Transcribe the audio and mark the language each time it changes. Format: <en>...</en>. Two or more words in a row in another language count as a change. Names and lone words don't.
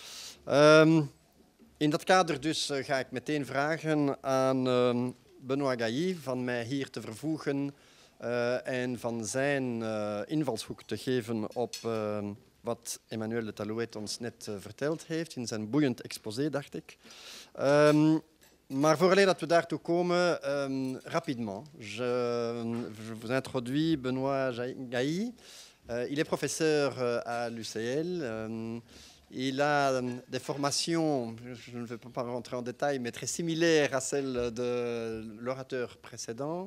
<nl>In dat kader dus ga ik meteen vragen aan Benoît Gailly van mij hier te vervoegen en van zijn invalshoek te geven op wat Emmanuel de Talouet ons net verteld heeft in zijn boeiend exposé, dacht ik. Maar vooraleer dat we daartoe komen,</nl> <fr>rapidement, je vous introduis Benoît Gailly. Il est professeur à l'UCL. Il a des formations, je ne vais pas rentrer en détail, mais très similaires à celles de l'orateur précédent.</fr>